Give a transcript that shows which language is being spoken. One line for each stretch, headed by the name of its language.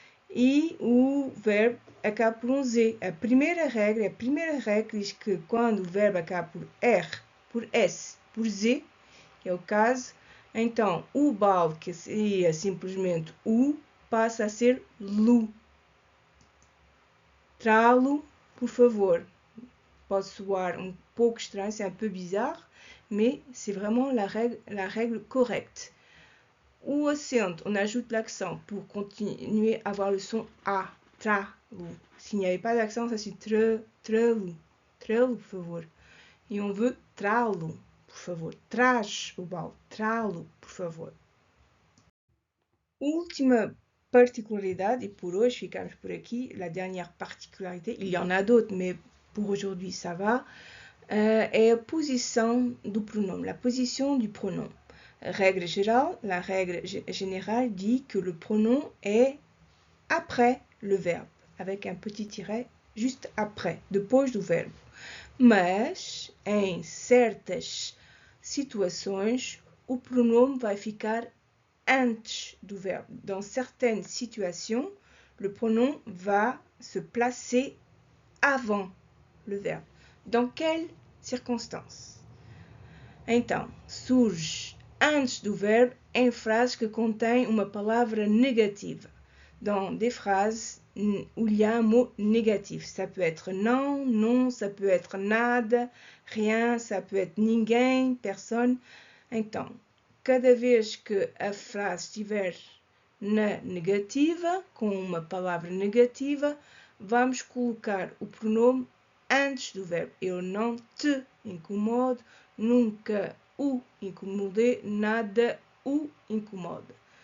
Portuguese: E o verbo acaba por um Z. A primeira regra diz que quando o verbo acaba por R, por S, por Z, que é o caso, então o balde, que seria simplesmente o, passa a ser lu. Trá-lo, por favor. Pode soar um pouco estranho,
French: c'est un peu bizarre, mais c'est vraiment la règle correcte.
Portuguese: O acento,
French: on ajoute l'accent pour continuer à avoir le son A, tra, lu. S'il n'y avait pas d'accent, ça c'est tre, trelu, trelu, por favor.
Portuguese: E
French: on veut
Portuguese: trá-lo, por favor. Traz o balde, trá-lo, por favor. Última particularidade,
French: et pour
Portuguese: hoje ficamos por aqui,
French: la dernière particularité, il y en a d'autres, mais pour aujourd'hui ça va,
Portuguese: é a posição do pronome,
French: la position du pronom. Règle générale, la règle générale dit que le pronom est après le verbe, avec un petit tiret juste après,
Portuguese: depois do verbo. Mas, em certas situações, o pronome vai ficar antes
French: du verbe. Dans certaines situations, le pronom va se placer avant le verbe. Dans quelles circonstances?
Portuguese: Então, surge antes do verbo em frases que contêm uma palavra negativa.
French: Dans des phrases où il y a un mot négatif. Ça peut être non, non, ça peut être nada, rien, ça peut être ninguém, personne.
Portuguese: Então, cada vez que a frase estiver na negativa, com uma palavra negativa, vamos colocar o pronome antes do verbo. Eu não te incomodo, nunca o incomodei, nada o incomoda.